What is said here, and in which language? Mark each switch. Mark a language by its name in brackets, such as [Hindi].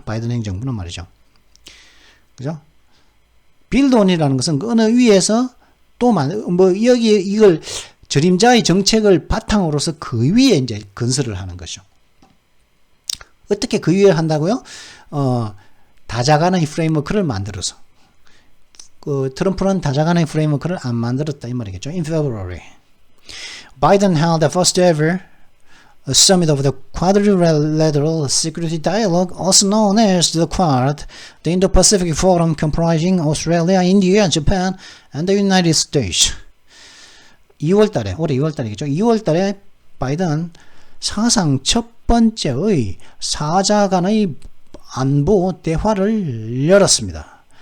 [Korean] 바이든 행정부는 말이죠. 그죠? 빌드온이라는 것은 그 어느 위에서 여기에 이걸 전임자의 정책을 바탕으로서 그 위에 이제 건설을 하는 것이죠. 어떻게 그 위에 한다고요? 다자간의 프레임워크를 만들어서 트럼프는 다자간의 프레임워크를 안 만들었다 이 말이겠죠. [English] In February, Biden held the first ever summit of the Quadrilateral Security Dialogue, also known as the Quad, the Indo-Pacific Forum comprising Australia, India, Japan, and the United States. [Korean] 2월달에 올해 2월달이겠죠. 2월달에 바이든 사상 첫 번째의 사자 간의 안보 대화를 열었습니다.